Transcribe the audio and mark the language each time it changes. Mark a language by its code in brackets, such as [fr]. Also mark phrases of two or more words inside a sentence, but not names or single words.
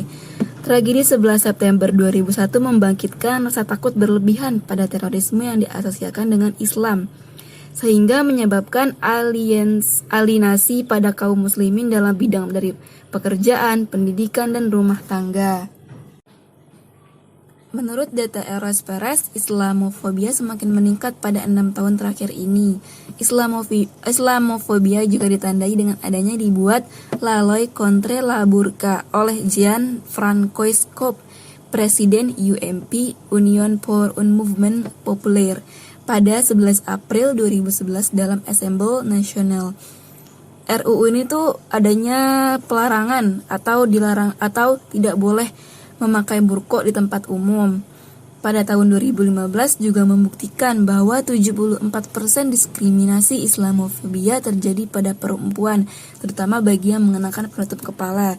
[id] Tragedi 11 September 2001 membangkitkan rasa takut berlebihan pada terorisme yang diasosiasikan dengan Islam, sehingga menyebabkan alienasi pada kaum muslimin dalam bidang dari pekerjaan, pendidikan, dan rumah tangga. Menurut data Eros Perez, Islamofobia semakin meningkat pada 6 tahun terakhir ini. Islamofobia juga ditandai dengan adanya dibuat La Loi contre la Burqa oleh Jean-François Copé, Presiden UMP, Union pour un Mouvement Populaire, pada 11 April 2011 dalam Assemblée Nationale. RUU ini tuh adanya pelarangan atau dilarang atau tidak boleh memakai burqa di tempat umum. Pada tahun 2015 juga membuktikan bahwa 74% diskriminasi Islamofobia terjadi pada perempuan, terutama bagi yang mengenakan penutup kepala.